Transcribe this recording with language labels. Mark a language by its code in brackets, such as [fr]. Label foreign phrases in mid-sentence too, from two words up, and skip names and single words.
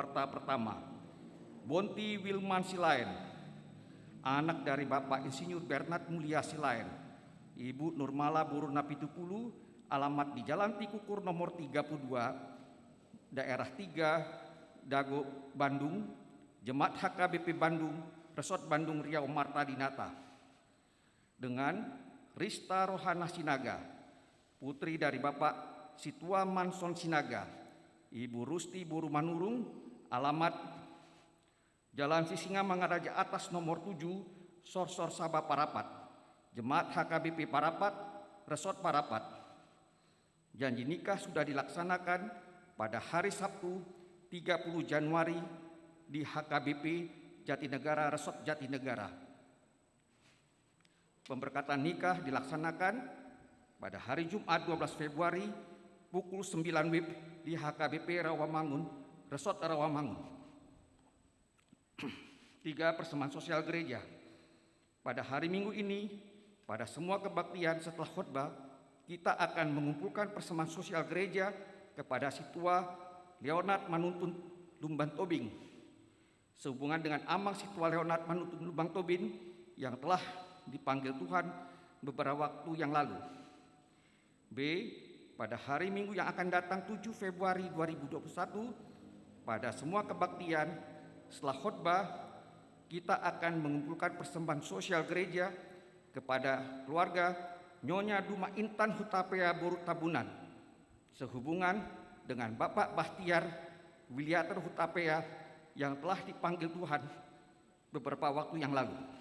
[id] Warta pertama, Bonti Wilman Silain, anak dari Bapak Insinyur Bernard Mulia Silain, Ibu Nurmala Buruna Pitupulu, alamat di Jalan Tikukur nomor 32, daerah 3, Dago, Bandung, Jemaat HKBP Bandung, Resort Bandung Riau Marta Dinata. Dengan Rista Rohana Sinaga, putri dari Bapak Situa Manson Sinaga, Ibu Rusti Buru Manurung, alamat Jalan Sisinga Mangaraja Atas nomor 7, Sorsor Sabah Parapat, Jemaat HKBP Parapat, Resort Parapat. Janji nikah sudah dilaksanakan pada hari Sabtu 30 Januari di HKBP Jatinegara, Resort Jatinegara. Pemberkatan nikah dilaksanakan pada hari Jumat 12 Februari pukul 9 WIB di HKBP Rawamangun, Resort Rawamangun. 3. Persembahan sosial gereja. Pada hari Minggu ini, pada semua kebaktian setelah khotbah, kita akan mengumpulkan persembahan sosial gereja kepada Situa Leonard Manuntun Lumbang Tobing, sehubungan dengan Amang Situa Leonard Manuntun Lumbang Tobing yang telah dipanggil Tuhan beberapa waktu yang lalu. B. Pada hari Minggu yang akan datang 7 Februari 2021, pada semua kebaktian setelah khotbah, kita akan mengumpulkan persembahan sosial gereja kepada keluarga Nyonya Duma Intan Hutapea Boru Tabunan, sehubungan dengan Bapak Bahtiar Wiliater Hutapea yang telah dipanggil Tuhan beberapa waktu yang lalu.